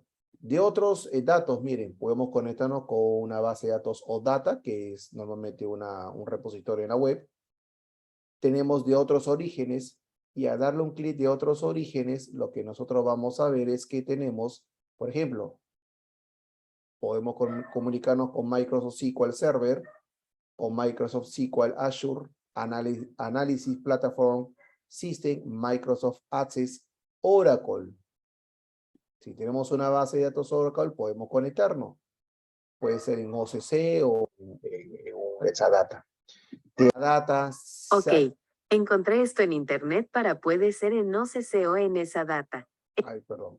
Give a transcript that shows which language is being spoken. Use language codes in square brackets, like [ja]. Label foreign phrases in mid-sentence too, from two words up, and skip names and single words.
[es] De otros datos, miren, podemos conectarnos con una base de datos OData, que es normalmente un repositorio en la web. Tenemos de otros orígenes, y a darle un clic de otros orígenes, lo que nosotros vamos a ver es que tenemos, por ejemplo, podemos comunicarnos con Microsoft SQL Server, o Microsoft SQL Azure, Analysis Platform System, Microsoft Access, Oracle. Si tenemos una base de datos Oracle, podemos conectarnos. Puede ser en OCC o en Exadata. Data. Ok, encontré esto en internet para puede ser en OCC o en Exadata. Ay, perdón.